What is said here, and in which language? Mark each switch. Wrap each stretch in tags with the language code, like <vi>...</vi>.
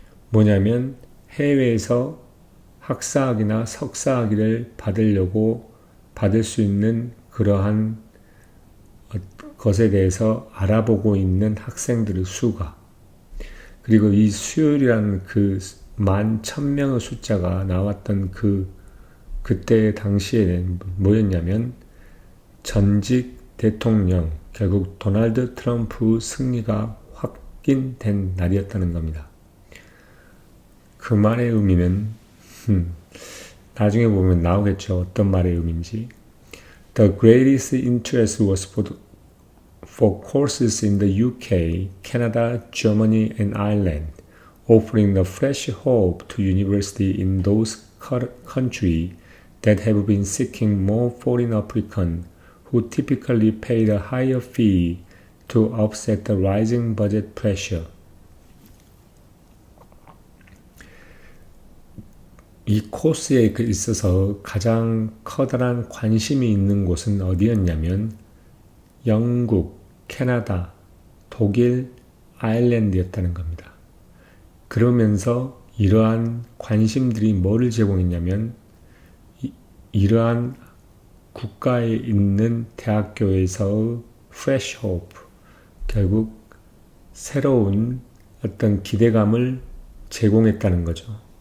<ko>뭐냐면 해외에서 학사학위나 석사학위를 받을 수 있는 그러한 것에 대해서 알아보고 있는 학생들의 수가, 그리고 이 수요일이라는 그 11,000명의 숫자가 나왔던 그때 당시에는 뭐였냐면 전직 대통령, 결국 도널드 트럼프 승리가 확인된 날이었다는 겁니다. 그 말의 의미는 나중에 보면 나오겠죠. 어떤 말의 의미인지.</ko> <en>The greatest interest was for courses in the UK, Canada, Germany, and Ireland, offering a fresh hope to universities in those countries that have been seeking more foreign applicants who typically paid a higher fee to offset the rising budget pressure.</en> <ko>이 코스에 있어서 가장 커다란 관심이 있는 곳은 어디였냐면 영국, 캐나다, 독일, 아일랜드였다는 겁니다. 그러면서 이러한 관심들이 뭐를 제공했냐면 이러한 국가에 있는 대학교에서의</ko> <en>fresh hope,</en> <ko>결국 새로운 어떤 기대감을 제공했다는 거죠.</ko>